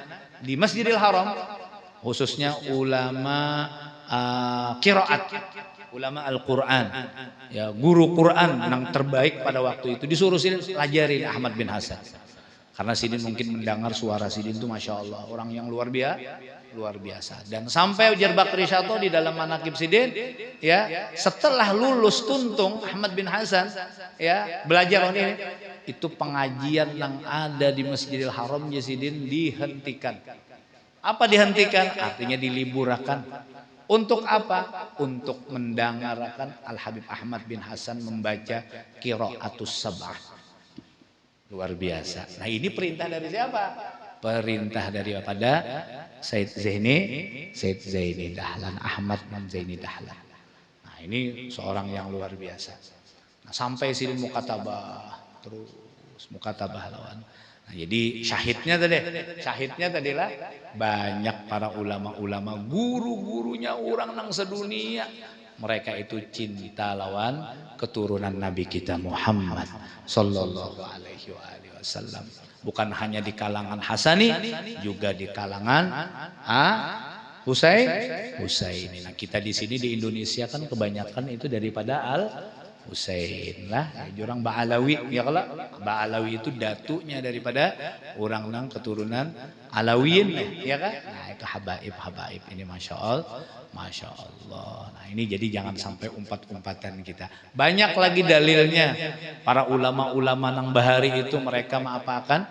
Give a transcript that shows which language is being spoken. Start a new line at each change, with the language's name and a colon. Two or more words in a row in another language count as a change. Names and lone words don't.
Indonesian: Di Masjidil Haram, khususnya ulama qiraat, ulama Al-Quran, ya guru Quran yang terbaik pada waktu itu, disuruh Sidin pelajarin Ahmad bin Hasan. Karena Sidin mungkin mendengar suara Sidin itu
Arabic: ما شاء الله,
Indonesian: orang yang luar biasa. Dan sampai Jar Bakri Shalto di dalam manakib Sidin, ya setelah lulus tuntung Ahmad bin Hasan, ya belajar ini, itu pengajian yang ada di Masjidil Haram Sidin dihentikan. Apa dihentikan? Artinya diliburkan. Untuk apa? Untuk mendengarkan Al Habib Ahmad bin Hasan membaca Qiraatus Sab'ah. Luar biasa. Nah ini perintah dari siapa? Perintah daripada Said Zaini Dahlan, Ahmad bin Zaini Dahlan. Nah ini seorang yang luar biasa. Nah, sampai Sidin mukatabah, terus mukatabah lawan. Nah, jadi syahidnya tadilah banyak para ulama-ulama, guru-gurunya orang nang sedunia. Mereka itu cinta lawan keturunan Nabi kita Muhammad
Arabic: صلى الله عليه وسلم.
Indonesian: Bukan hanya di kalangan Hasani, juga di kalangan Husaini. Nah, kita di sini di Indonesia kan kebanyakan itu daripada Al Husain lah. Orang Ba'alawi, ya kalau Ba'alawi itu datunya daripada orang nang keturunan Alawiyin, ya kan? Nah, itu habaib ini
Arabic: ما شاء الله.
Indonesian: Nah, ini jadi jangan sampai umpat-umpatan kita. Banyak lagi dalilnya.
Banjar: Para ulama-ulama nang bahari itu mereka mengapakan?